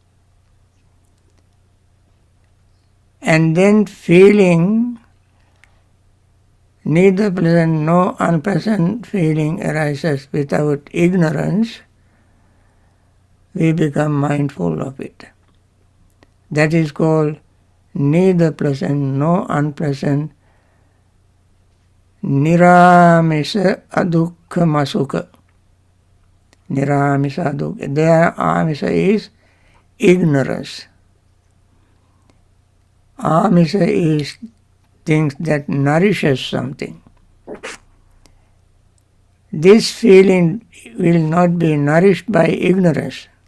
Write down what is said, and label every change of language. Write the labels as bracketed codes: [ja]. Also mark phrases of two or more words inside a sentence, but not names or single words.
[en] And then feeling, neither pleasant nor unpleasant feeling arises without ignorance, we become mindful of it. That is called neither pleasant nor unpleasant [pi] niramisa adukha masuka. Niramisa adukha. [en] There amisa is ignorance. Amisa is things that nourishes something. This feeling will not be nourished by ignorance.